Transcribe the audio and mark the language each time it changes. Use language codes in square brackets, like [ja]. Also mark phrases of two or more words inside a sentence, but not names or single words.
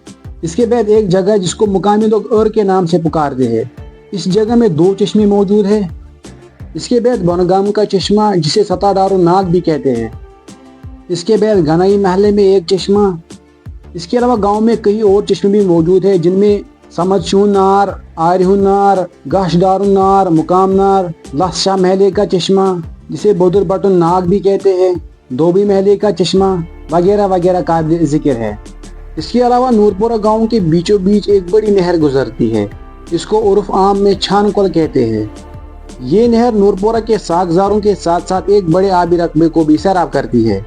[ur] اس کے بعد ایک جگہ جس کو مقامی لوگ اور کے نام سے پکارتے ہیں، اس جگہ میں 2 چشمے موجود ہیں۔ اس کے بعد بنگام کا چشمہ جسے ستا ڈارو ناگ بھی کہتے ہیں۔ اس کے بعد گنائی محلے میں ایک چشمہ۔ اس کے علاوہ گاؤں میں کئی اور چشمے بھی موجود ہیں جن میں سمدشون نار، آریہون نار، گاش دارون نار، مقام نار، لس شاہ محلے کا چشمہ جسے بدر بٹن ناگ بھی کہتے ہیں، دوبی محلے کا چشمہ وغیرہ وغیرہ قابل ذکر ہے۔ اس کے علاوہ نورپورہ گاؤں کے بیچوں بیچ ایک بڑی نہر گزرتی ہے، اس کو عرف عام میں چھان کل کہتے ہیں۔ یہ نہر نورپورہ کے ساگزاروں کے ساتھ ساتھ ایک بڑے آبی رقبے کو بھی سیراب کرتی ہے۔